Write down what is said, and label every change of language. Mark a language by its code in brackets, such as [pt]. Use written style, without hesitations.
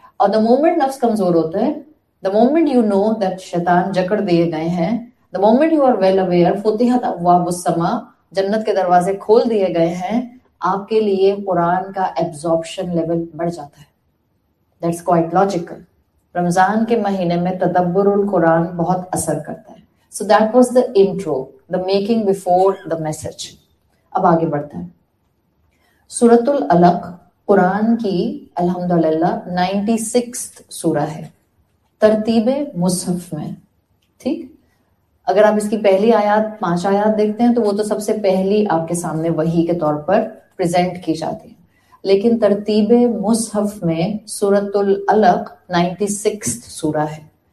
[ur] اور [en] the moment [ur] نفس کمزور ہوتا ہے, [en] the moment you know that [ur] شیطان جکڑ دیے گئے ہیں, [en] the moment you are well aware [ur] فتحت ابواب السماء, جنت کے دروازے کھول دیے گئے ہیں, آپ کے لیے قرآن کا ایبزارپشن لیول بڑھ جاتا ہے. [en] That's quite logical. [ur] رمضان کے مہینے میں تدبر القرآن بہت اثر کرتا ہے. [en] So that was the intro, the making before the message. [ur] اب آگے بڑھتے ہیں. [en] سورۃ العلق [ur] قرآن کی الحمدللہ 96 سورہ ہے ترتیب مصحف میں. ٹھیک، اگر آپ اس کی پہلی آیات 5 آیات دیکھتے ہیں تو وہ تو سب سے پہلی آپ کے سامنے وحی کے طور پر پریزنٹ کی جاتی ہے، لیکن ترتیب مصحف میں سورۃ العلق 96 سورہ ہے.